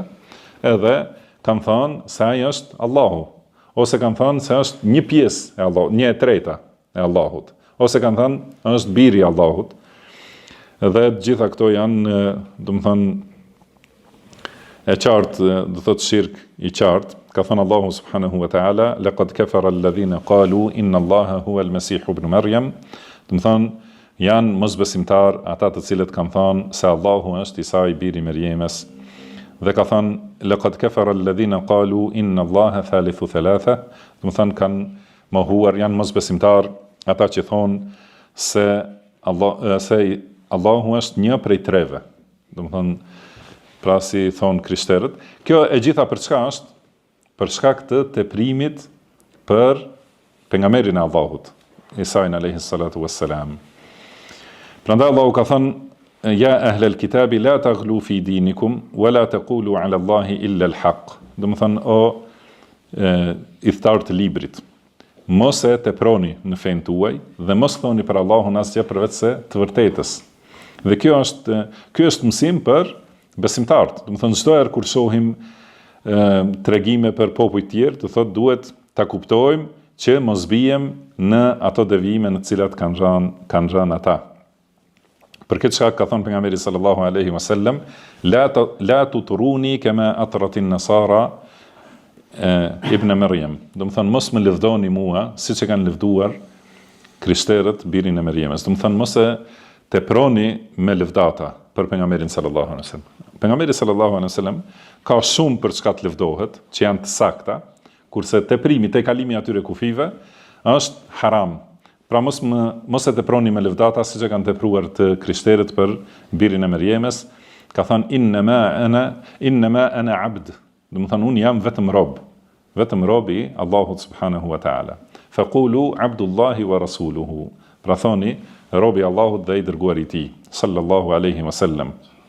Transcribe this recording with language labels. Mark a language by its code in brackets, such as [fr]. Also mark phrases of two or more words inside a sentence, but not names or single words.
[sq] Edhe kanë thënë se ai është Allahu, ose kanë thënë se është një pjesë e Allahut, 1/3 e Allahut, ose kanë thënë është biri i Allahut. Dhe të gjitha këto janë, domethënë, e qartë, do thotë shirk i qartë. Ka thënë Allahu [ar] سبحانه وتعالى، لقد كفر الذين قالوا إن الله هو المسيح ابن مريم. [sq] Domethënë janë mosbesimtar ata të cilët kanë thënë se Allahu është Isa i biri i Merjemës. Dhe ka thënë [ar] لقد كفر الذين قالوا إن الله ثالث ثلاثة, [sq] do të thonë kanë mohuar, janë mosbesimtar ata që thonë se Allahu është një prej treve. Do të thonë pra si thonë krishterët. Kjo e gjitha për çka është? Për shkak të teprimit për pejgamberin e Allahut, Isain [ar] عليه الصلاة والسلام. [sq] Prandaj Allahu ka thënë [ar] يا أهل الكتاب لا تغلوا في دينكم ولا تقولوا على الله إلا الحق. [sq] Do të thonë o i thtar të librit, mos e teproni në fenë tuaj dhe mos thoni për Allahun asgjë përveç se të vërtetës. Dhe ky është mësim për besimtarët. Do të thonë çdo herë kur shohim tregime për popull të tjerë, do thotë duhet ta kuptojmë që mos bijem në ato devijime në të cilat kanë rënë ata. Për këtë çka ka thënë pejgamberi [ar] صلى الله عليه وسلم، لا تطروني كما أطرت النصارى ابن مريم. [sq] Do të thonë mos më lëvdoni mua siç e kanë lëvduar krishterët birin e Merjemës. Do të thonë mos e teproni me lëvdata për pejgamberin [ar] صلى الله عليه وسلم. [sq] Pejgamberi [ar] صلى الله عليه وسلم [sq] ka shumë për çka të lëvdohet, që janë të sakta, kurse teprimi te kalimi atyre kufive është haram. Pra mos e teproni me lëvdata siç e kanë tepruar të krishterët për birin e Meriemës, ka thënë [ar] إنما أنا عبد, [sq] do të thonë unë jam vetëm rob i Allahut [ar] سبحانه وتعالى. فقولوا عبد الله ورسوله. [sq] Pra thoni robi i Allahut dhe i dërguari i tij [ar] صلى الله عليه وسلم.